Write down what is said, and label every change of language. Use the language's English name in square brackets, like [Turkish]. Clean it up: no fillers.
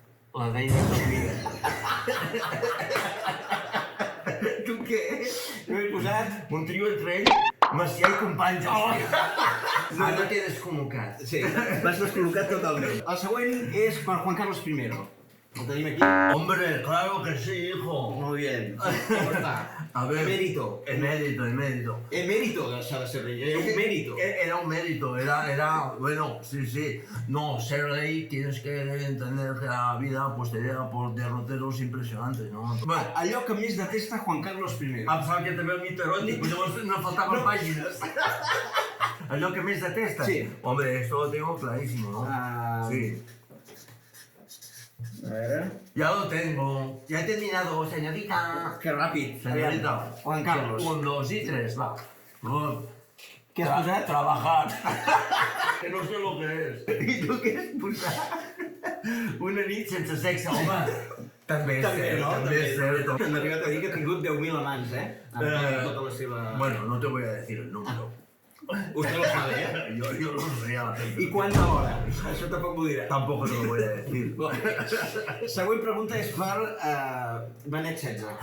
[Catalan] La reina Sofia. Tu què? Jo he posat... Un trio entre ell, Macià i companys. No t'he descol·locat. Sí, l'has descol·locat totalment. El següent és per Juan Carlos I. El tenim aquí. [Spanish] Hombre, claro que sí, hijo. Muy bien. ¿Cómo está? A ver. Emérito. Emérito. [Catalan] Emérito s'ha de ser rei. [Spanish] Era un mérito. Era un mérito, bueno, sí. No, ser rey tienes que entender que la vida pues te llega por derroteros impresionantes, ¿no? [Catalan] Bueno, allò que més detesta Juan Carlos I. Em sembla que també el mite eròtic, pues llavors no faltaven pàgines. Allò que més detesta? Sí. [Spanish] Hombre, esto lo tengo clarísimo, ¿no? Sí. A ver. Ya lo tengo. Ya he terminado, señorita. [Catalan] Que ràpid. [Spanish] Señorita. Juan Carlos. 1, 2 y 3, va. [Catalan] Què has posat? [Spanish] Trabajar. Que no sé lo que es. [Catalan] I tu què has posat? Una nit sense sexe, home. També és cert, no? també és cert. M'ha arribat a dir que ha tingut 10.000 amants, amb tota la seva... [Spanish] Bueno, no te voy a decir el número. Usted lo sabe, ¿eh? Yo lo sé. ¿Y cuánta hora? [Catalan] Això tampoc m'ho dirà. [Spanish] Tampoco te lo voy a decir. [Catalan] Següent pregunta és per Benet XVI.